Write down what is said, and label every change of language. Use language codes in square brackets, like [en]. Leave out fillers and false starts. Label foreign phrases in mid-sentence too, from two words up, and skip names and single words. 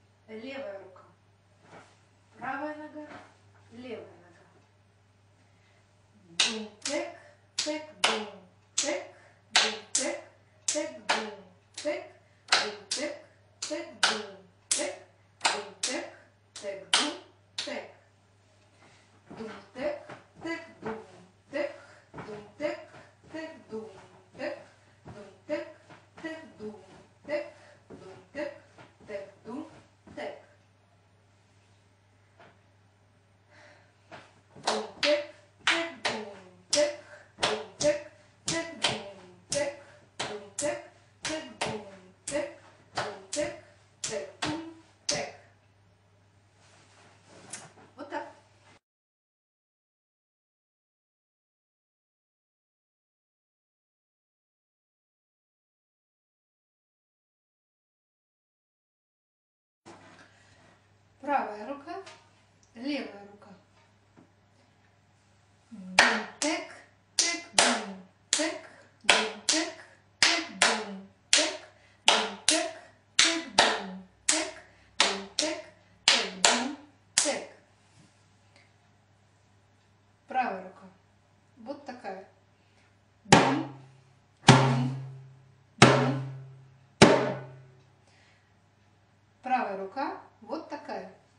[ru] левая рука. Правая нога, левая нога. Бум, тек, тек, бум, тек, бум, тек, тек, бум, тек, бум, тек, тек, бум, тек, бум, тек, тек, бум, тек. Дум, тек, тек, бум, тек, дум, тек, тек, бум, тек, дум, тек, тек, бум, тек, дум, тек, тек, бум, тек. Бум, тек, тек, бум, тек, бум, тек, тек, бум, тек, бум, тек, тек, бум, тек, бум, тек, тек, бум, тек. Вот так. Правая рука, левая рука. Бум, тек, тек, бум, тек, бум, тек, тек, бум, тек, бум, тек, тек, бум, тек, бум, тек, тек, бум, тек. Правая рука. Вот такая. Бум, бум, бум. Правая рука вот такая.